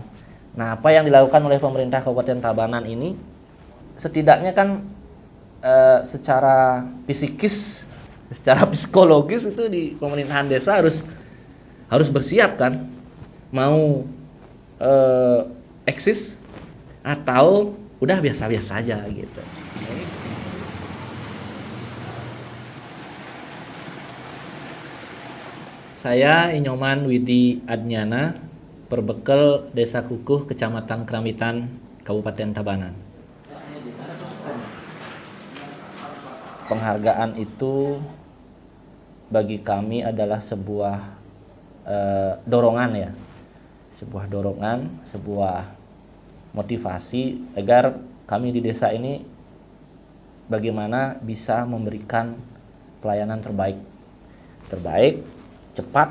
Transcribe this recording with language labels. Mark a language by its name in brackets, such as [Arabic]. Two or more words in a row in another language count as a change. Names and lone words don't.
[Indonesian] Nah, apa yang dilakukan oleh pemerintah Kabupaten Tabanan ini setidaknya kan secara psikis, secara psikologis itu di pemerintahan desa harus bersiap kan. Mau eksis atau udah biasa-biasa aja gitu. Saya Inyoman Widi Adnyana, Perbekel Desa Kukuh, Kecamatan Keramitan, Kabupaten Tabanan. Penghargaan itu bagi kami adalah sebuah dorongan ya. Sebuah dorongan, sebuah motivasi agar kami di desa ini bagaimana bisa memberikan pelayanan terbaik, cepat.